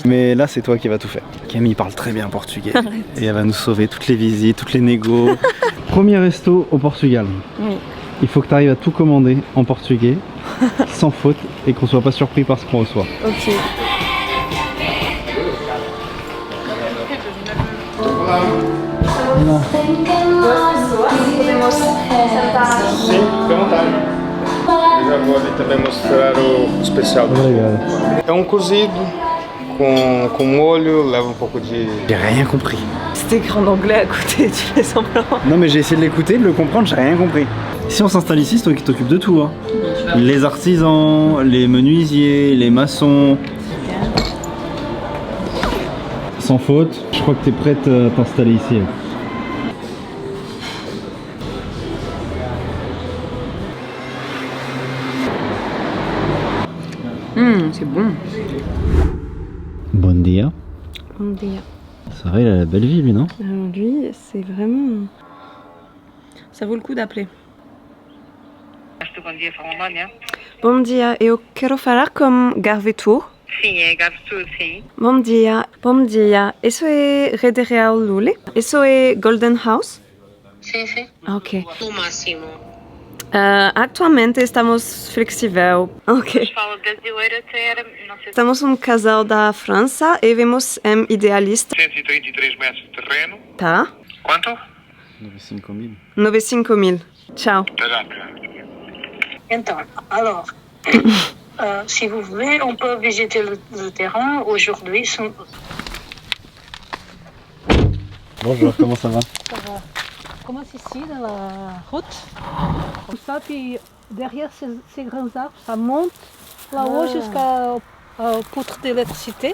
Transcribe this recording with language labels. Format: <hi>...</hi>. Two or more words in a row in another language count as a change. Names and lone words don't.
<fr>Mais là, c'est toi qui vas tout faire. Camille parle très bien portugais. Et elle va nous sauver toutes les visites, toutes les négos. Premier resto au Portugal. Oui. Il faut que tu arrives à tout commander en portugais, sans faute, et qu'on soit pas surpris par ce qu'on reçoit. Ok. Non.</fr> <pt>Sim, fica à vontade. Eu já vou ali também mostrar o especial. É um cozido com molho, leva um pouco de...</pt> <fr>J'ai rien compris. C'est écrit en anglais à côté, tu fais semblant. Non mais j'ai essayé de l'écouter, de le comprendre, j'ai rien compris. Si on s'installe ici, c'est toi qui t'occupes de tout. Hein. Les artisans, les menuisiers, les maçons. Sans faute, je crois que t'es prête à t'installer ici. C'est bon.</fr> <pt>Bon dia. Bon dia.</pt> <fr>Ça va, il a la belle vie lui, non? Lui, c'est vraiment... Ça vaut le coup d'appeler.</fr> <pt>Bom dia, fala Amália. Bom dia, eu quero falar com Garvetur. Sim, é Garvetur, sim. Bom dia, Bom dia.</pt> <es>Eso es Rede Real Lule? Eso es Golden House?</es> <pt>Sim, sim. Ok. No máximo. Atualmente estamos flexível. Ok. Fala brasileira até era, não sei se... Estamos um casal da França e vemos Idealista. 133 metros de terreno. Tá? Quanto? 95 000. 95 000. Tchau. Então,</pt> <fr>alors, si vous voulez, on peut visiter le terrain. Aujourd'hui, Bonjour, comment ça va? On commence ici dans la route, comme ça, puis derrière ces grands arbres, ça monte là-haut jusqu'au poutre d'électricité.</fr>